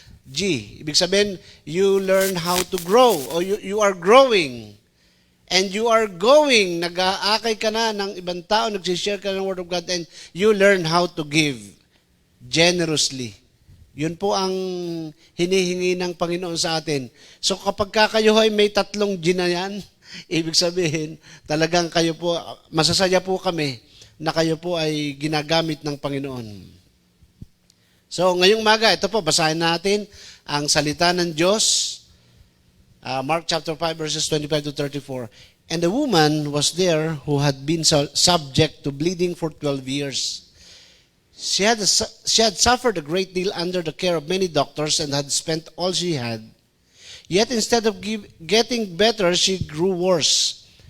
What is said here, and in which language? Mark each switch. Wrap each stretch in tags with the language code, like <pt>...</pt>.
<en>G,</en> <tl>ibig sabihin,</tl> <en>you learn how to grow, or you are growing. And you are going,</en> <tl>nag-aakay ka na ng ibang tao, nagsishare ka ng</tl> <en>Word of God, and you learn how to give generously.</en> <tl>Yun po ang hinihingi ng Panginoon sa atin. So kapag kayo ay may 3 G na yan, ibig sabihin, talagang kayo po, masasaya po kami na kayo po ay ginagamit ng Panginoon. So ngayong umaga, ito po, basahin natin ang salita ng Diyos.</tl> <en>Mark chapter 5 verses 25 to 34. And a woman was there who had been subject to bleeding for 12 years. She had suffered a great deal under the care of many doctors and had spent all she had. Yet instead of getting better, she grew worse.</en>